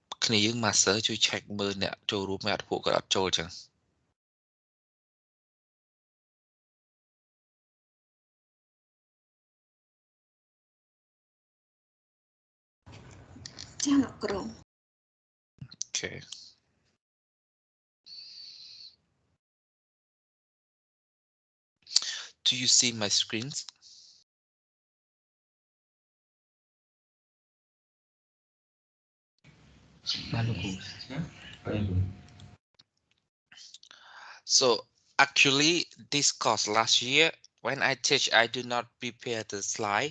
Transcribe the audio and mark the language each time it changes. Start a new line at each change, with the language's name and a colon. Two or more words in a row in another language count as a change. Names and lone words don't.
Khmer: គ្នាយើង master ជួយ check មើលអ្នកចូលរួមអ្នកពួកគាត់អត់ចូលចឹង ចាលោកគ្រូ
English: Okay. Do you see my screens? So actually this course last year when I teach I do not prepare the slide.